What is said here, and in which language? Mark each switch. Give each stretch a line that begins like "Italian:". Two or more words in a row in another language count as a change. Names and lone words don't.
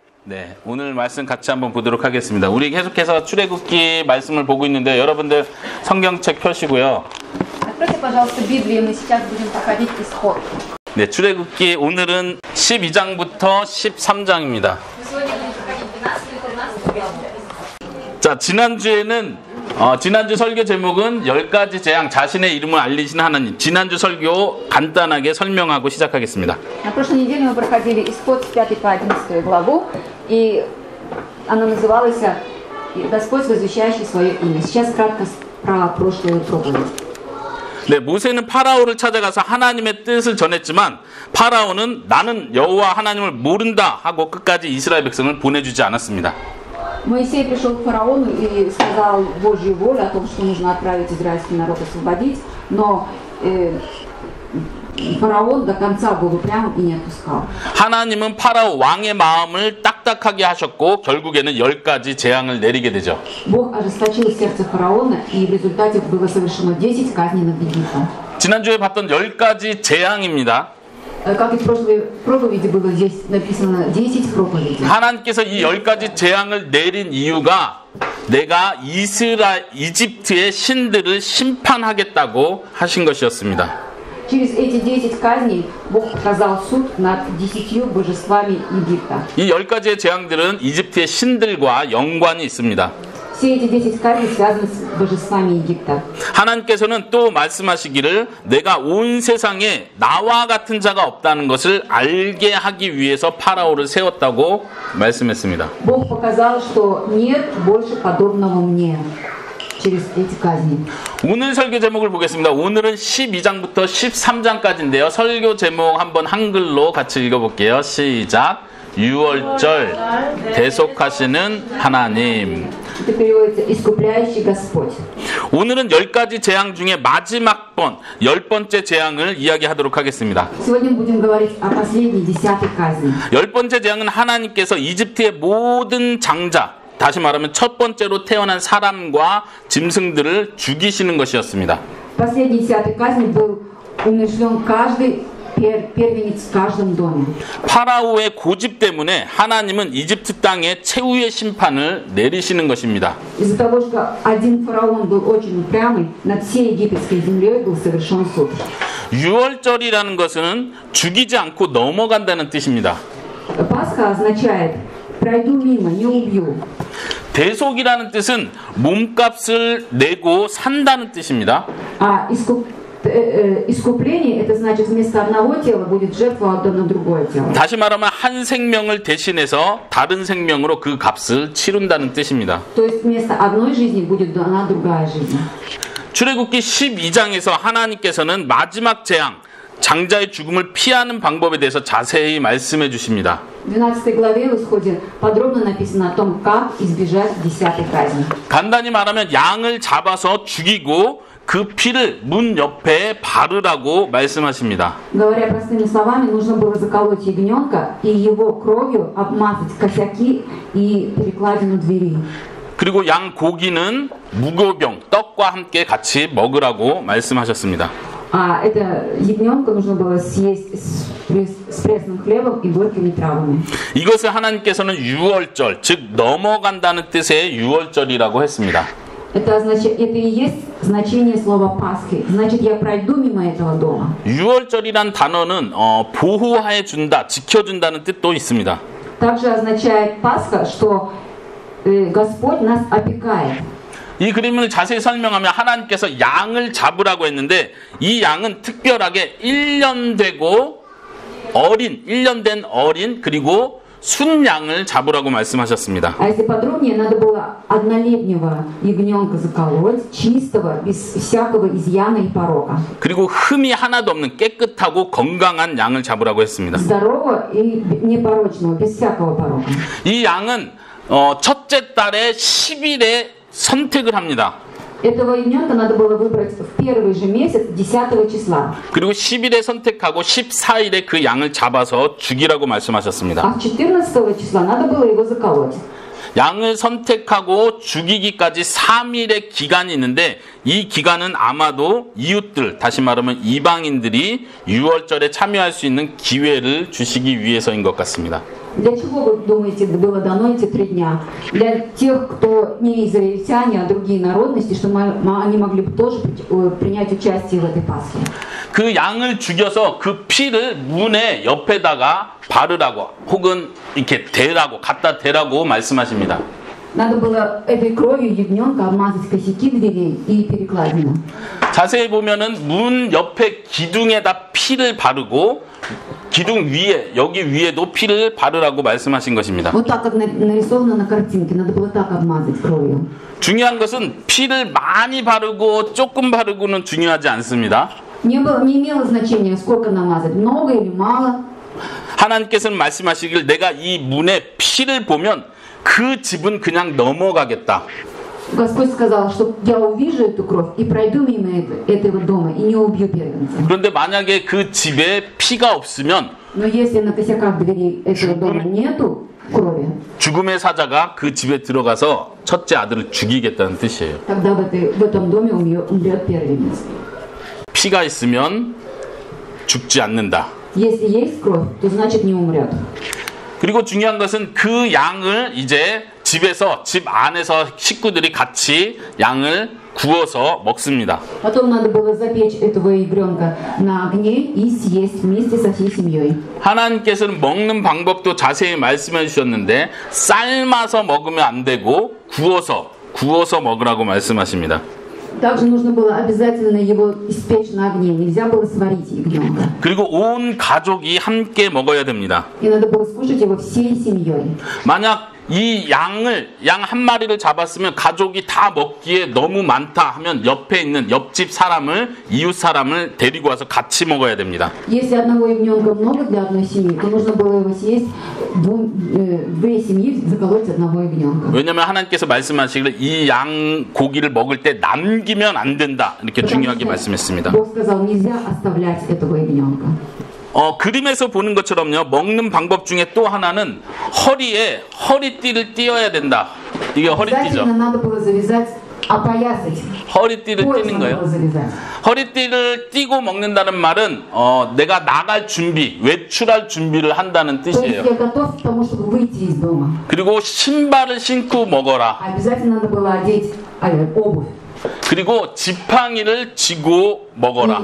Korean: 네, 오늘 말씀 같이 한번 보도록 하겠습니다. 우리 계속해서 출애굽기 말씀을 보고 있는데 여러분들 성경책 펴시고요.
Russian: Откройте, пожалуйста, Библию, мы сейчас будем проходить исход.
Korean: 네, 출애굽기 오늘은 12장부터 13장입니다.
Russian: Сегодня будем проходить 12 глав.
Korean: 자, 지난주 설교 제목은 10가지 재앙, 자신의 이름을 알리신 하나님. 지난주 설교 간단하게 설명하고 시작하겠습니다.
Russian: На прошлой неделе мы проходили исход с 5 по 11 главу, и она называлась «Господь, возвещающий свое имя». Сейчас кратко про прошлую проповедь.
Korean: 네, 모세는 파라오를 찾아가서 하나님의 뜻을 전했지만 파라오는 나는 여호와 하나님을 모른다 하고 끝까지 이스라엘 백성을 보내주지 않았습니다.
Russian: Моисей пришел к фараону и сказал Божью волю о том, что нужно отправить израильский народ освободить, но фараон до конца был упрям и не отпускал.
Korean: 하나님은 파라오 왕의 마음을 딱딱하게 하셨고 결국에는 10가지 재앙을 내리게 되죠.
Russian: Бог ожесточил сердце фараона, и в результате было совершено 10 казней над Египтом.
Korean: 지난주에 봤던 10가지 재앙입니다.
Russian: Как и в прошлой проповеди было здесь написано 10 проповедей.
Korean: 하나님께서 이 10가지 재앙을 내린 이유가 내가 이집트의 신들을 심판하겠다고 하신 것이었습니다.
Russian: Через эти 10 казней Бог показал суд над 10 божествами Египта.
Korean: 이 10가지의 재앙들은 이집트의 신들과 연관이 있습니다.
Russian: Все эти 10 казней связаны с божествами Египта.
Korean: 하나님께서는 또 말씀하시기를 내가 온 세상에 나와 같은 자가 없다는 것을 알게 하기 위해서 파라오를 세웠다고 말씀했습니다.
Russian: Бог показал, что нет больше подобного мне. через эти казни.
Korean: 오늘 설교 제목을 보겠습니다. 오늘은 12장부터 13장까지인데요. 설교 제목 한번 한글로 같이 읽어볼게요. 시작. 6월절 대속하시는 하나님.
Russian: Это переводится «искупляющий Господь».
Korean: 오늘은 10가지 재앙 중에 마지막 번, 10번째 재앙을 이야기하도록 하겠습니다.
Russian: Сегодня мы будем говорить о последней 10-й казни.
Korean: 10번째 재앙은 하나님께서 이집트의 모든 장자, 다시 말하면 첫 번째로 태어난 사람과 짐승들을 죽이시는 것이었습니다.
Russian: Последней 10-й казни был умерщвлен каждый первенец в каждом доме.
Korean: 파라오의 고집 때문에 하나님은 이집트 땅에 최후의 심판을 내리시는 것입니다.
Russian: Из-за того, что один фараон был очень упрямый, над всей египетской землей был совершен суд.
Korean: 6월절이라는 것은 죽이지 않고 넘어간다는 뜻입니다.
Russian: Пасха означает «пройду мимо, не убью».
Korean: 대속이라는 뜻은 몸값을 내고 산다는 뜻입니다.
Russian: А искупление, это значит, вместо одного тела будет жертва отдана другое тело.
Korean: 다시 말하면 한 생명을 대신해서 다른 생명으로 그 값을 치른다는 뜻입니다.
Russian: То есть вместо одной жизни будет дана другая жизнь.
Korean: 출애굽기 12장에서 하나님께서는 마지막 재앙, 장자의 죽음을 피하는 방법에 대해서 자세히 말씀해 주십니다.
Russian: В 12 главе в Исходе подробно написано о том, как избежать 10-й казни.
Korean: 간단히 말하면 양을 잡아서 죽이고 그 피를 문 옆에 바르라고 말씀하십니다.
Russian: Говоря простыми словами, нужно было заколоть ягненка и его кровью обмазать косяки и перекладину двери.
Korean: 그리고 양 고기는 무교병, 떡과 함께 같이 먹으라고 말씀하셨습니다.
Russian: А это ягненка нужно было съесть с пресным хлебом и горькими травами.
Korean: 이것을 하나님께서는 유월절, 즉 넘어간다는 뜻의 유월절이라고 했습니다.
Russian: Это и есть значение слова Пасхи. Значит, я пройду мимо этого дома.
Korean: 유월절이란 단어는 보호해 준다, 지켜준다는 뜻도 있습니다.
Russian: Также означает Пасха, что Господь нас опекает.
Korean: 이 그림을 자세히 설명하면 하나님께서 양을 잡으라고 했는데 이 양은 특별하게 1년 되고 1년 된 어린 그리고 순양을 잡으라고 말씀하셨습니다.
Russian: А если подробнее, надо было однолетнего ягненка заколоть, чистого, без всякого изъяна и порока.
Korean: 그리고 흠이 하나도 없는 깨끗하고 건강한 양을 잡으라고 했습니다.
Russian: Здорового и непорочного, без всякого порока.
Korean: 이 양은 첫째 달의 10일에 선택을 합니다.
Russian: Этого ягненка надо было выбрать в первый же месяц, 10 числа.
Korean: 그리고 10일에 선택하고 14일에 그 양을 잡아서 죽이라고 말씀하셨습니다.
Russian: А 14 числа надо было его заколоть.
Korean: 양을 선택하고 죽이기까지 3일의 기간이 있는데 이 기간은 아마도 이웃들, 다시 말하면 이방인들이 유월절에 참여할 수 있는 기회를 주시기 위해서인 것 같습니다.
Russian: Для чего, вы думаете, было дано эти 3 дня? Для тех, кто не израильтяне, а другие народности, чтобы они могли бы тоже принять участие в этой Пасхе.
Korean: 그 양을 죽여서 그 피를 문의 옆에다가 바르라고 혹은 이렇게 대라고 갖다 대라고 말씀하십니다.
Russian: Надо было этой кровью ягненка обмазать косяки дверей и перекладину.
Korean: 자세히 보면은 문 옆에 기둥에다 피를 바르고 기둥 위에 여기 위에도 피를 바르라고 말씀하신 것입니다.
Russian: Вот так, как нарисовано на картинке, надо было так обмазать кровью.
Korean: 중요한 것은 피를 많이 바르고 조금 바르고는 중요하지 않습니다.
Russian: Не имело значения, сколько намазать, много или мало.
Korean: 하나님께서는 말씀하시길 내가 이 문에 피를 보면 그 집은 그냥 넘어가겠다.
Russian: Господь сказал, что я увижу эту кровь и пройду мимо этого дома и не убью первенца.
Korean: 그런데 만약에 그 집에 피가 없으면
Russian: Но если на косяках дверей этого дома нету крови,
Korean: 죽음의 사자가 그 집에 들어가서 첫째 아들을 죽이겠다는 뜻이에요.
Russian: тогда в этом доме умрет первенец.
Korean: 피가 있으면 죽지 않는다.
Russian: Если есть кровь, то значит не умрет.
Korean: 그리고 중요한 것은 그 양을 이제 집에서 집 안에서 식구들이 같이 양을 구워서 먹습니다.
Russian: Потом надо было запечь этого ягненка на огне и съесть вместе со всей семьей.
Korean: 하나님께서는 먹는 방법도 자세히 말씀해 주셨는데 삶아서 먹으면 안 되고 구워서 먹으라고 말씀하십니다.
Russian: Также нужно было обязательно его испечь на огне. Нельзя было сварить ягненка.
Korean: 그리고 온 가족이 함께 먹어야 됩니다.
Russian: И надо было скушать его всей семьей.
Korean: 만약 이 양 한 마리를 잡았으면 가족이 다 먹기에 너무 많다 하면 옆에 있는 옆집 사람을 이웃 사람을 데리고 와서 같이 먹어야 됩니다.
Russian: Если одного ягненка много для одной семьи, то нужно было его съесть две семьи заколоть одного ягненка.
Korean: 왜냐하면 하나님께서 말씀하시기를 이 양 고기를 먹을 때 남기면 안 된다 이렇게 중요하게 말씀했습니다.
Russian: Бог сказал, нельзя оставлять этого ягненка.
Korean: 그림에서 보는 것처럼요. 먹는 방법 중에 또 하나는 허리에 허리띠를 띄어야 된다. 이게 허리띠죠.
Russian: Обязательно надо было завязать, опоясать.
Korean: 허리띠를
Russian: Пояс
Korean: 띄는
Russian: надо
Korean: 거예요.
Russian: было завязать.
Korean: 허리띠를 띄고 먹는다는 말은 내가 나갈 준비, 외출할 준비를 한다는
Russian: То есть
Korean: 뜻이에요.
Russian: я готов к тому, чтобы выйти из дома.
Korean: 그리고 신발을 신고 먹어라.
Russian: Обязательно надо было одеть обувь.
Korean: 그리고 지팡이를 쥐고 먹어라.